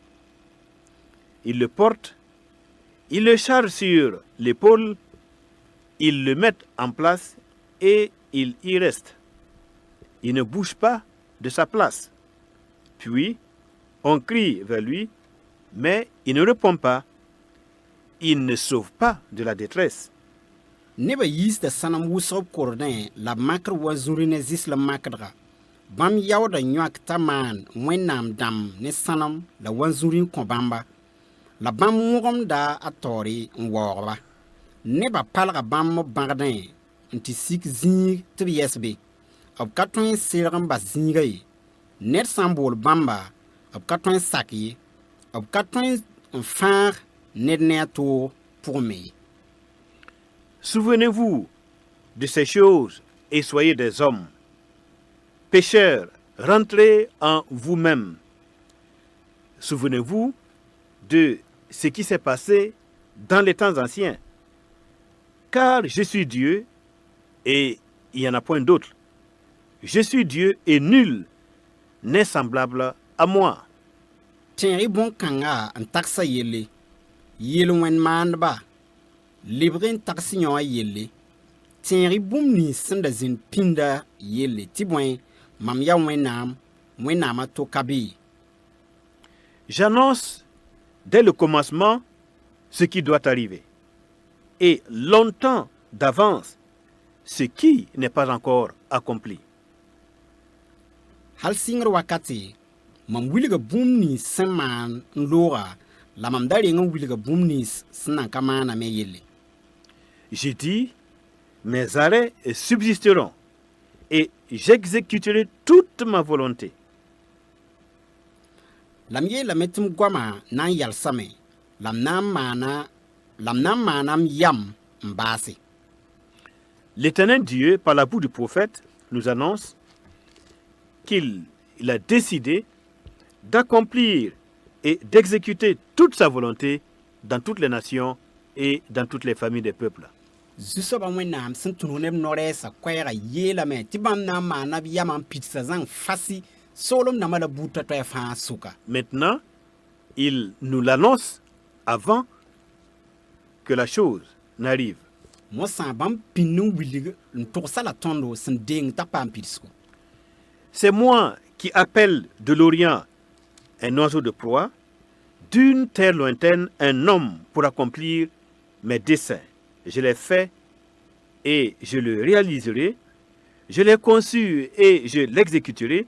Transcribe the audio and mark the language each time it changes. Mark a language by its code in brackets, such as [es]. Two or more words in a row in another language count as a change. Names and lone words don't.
[fr] Ils le portent, ils le chargent sur l'épaule, ils le mettent en place et il y reste. Il ne bouge pas de sa place. Puis, on crie vers lui, mais il ne répond pas. Il ne sauve pas de la détresse. [mos] Neba yiisda sãnem wʋsg b kordẽ la b makr wa zũri ne zɩslem makdga. Bãmb yaooda yõak t'a maan wẽnnaam dãmb ne sãnem la wa zũri n kõ bãmba. La bãmb wõgemda a taoore n waoogba. Neba palga bãmb bãgdẽ n tɩ sik zĩig tɩ b yɛsbe. B ka tõe n serg n bas zĩiga ye. Ned sã n bool bãmba, b ka tõe n sak ye. B ka tõe n fãag ned ne a toog pʋgẽ me ye. [fr] Souvenez-vous de ces choses et soyez des hommes. Pécheurs, rentrez en vous-même. Souvenez-vous de ce qui s'est passé dans les temps anciens. Car je suis Dieu et il n'y en a point d'autre. Je suis Dieu et nul n'est semblable à moi. [mos] Tẽeg-y bõn-kãngã n tagsa yelle. Yel-wẽnd maandba. Lebg n tags yõ a yelle. Tẽeg-y bũmb nins sẽn da zĩnd pĩnda yelle tɩ bõe mam yaa wẽnnaam, wẽnnaamã to ka be. [fr] J'annonce dès le commencement ce qui doit arriver. Et longtemps d'avance, ce qui n'est pas encore accompli. [mos] hal sɩngr wakate mam wilga bũmb nins sẽn maan n looga la mam da reng n wilga bũmb nins sẽn nan ka maaname yelle. [fr] J'ai dit, mes arrêts subsisteront et j'exécuterai toute ma volonté. [mos] La m yeelame tɩ m goama na n yalsame la m na n maana m yam n baase. [fr] L'Éternel Dieu, par la bouche du prophète, nous annonce qu'il a décidé d'accomplir et d'exécuter toute sa volonté dans toutes les nations et dans toutes les familles des peuples. [mos] Zu-soabã wẽnnaam sẽn tũnug neb no-rɛɛsã koɛɛgã yeelame tɩ bãmb na n maana b yamã n pidsa zãng fasi soolem dãmbã la buud toɛ fãa sʋka. [fr] Maintenant, il nous l'annonce avant que la chose n'arrive. [mos] Mosã bãmb pĩnd n wilg n togsa la tõndo sẽn deeng t'a paam pidsgo. [fr] C'est moi qui appelle de l'Orient un oiseau de proie, d'une terre lointaine un homme pour accomplir mes desseins. Je l'ai fait et je le réaliserai. Je l'ai conçu et je l'exécuterai.